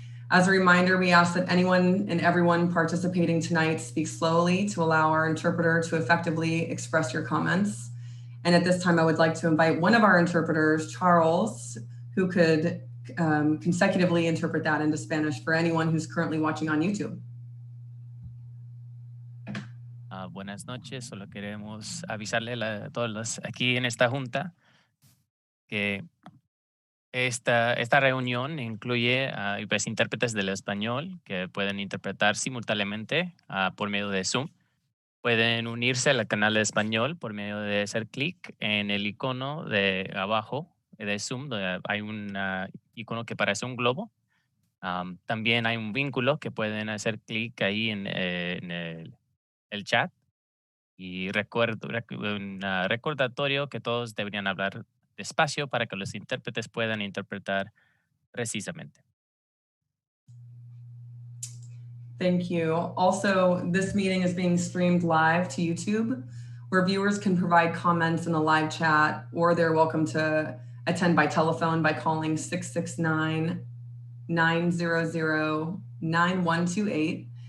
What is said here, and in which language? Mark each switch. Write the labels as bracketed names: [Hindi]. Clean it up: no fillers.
[English] As a reminder, we ask that anyone and everyone participating tonight speak slowly to allow our interpreter to effectively express your comments. And at this time, I would like to invite one of our interpreters, Charles, who could consecutively interpret that into Spanish for anyone who's currently watching on YouTube. [Spanish] Buenas noches, solo queremos avisarle a todos los aquí en esta junta que esta reunión incluye pues, intérpretes del español que pueden interpretar simultáneamente por medio de Zoom. Pueden unirse al canal de español por medio de hacer clic en el icono de abajo de Zoom, donde hay un icono que parece un globo. También hay un vínculo que pueden hacer clic ahí en el chat. Y un recordatorio que todos deberían hablar despacio para que los intérpretes puedan interpretar precisamente. [English] Thank you. Also, this meeting is being streamed live to YouTube, where viewers can provide comments in the live chat, or they're welcome to attend by telephone by calling 669-900-9128.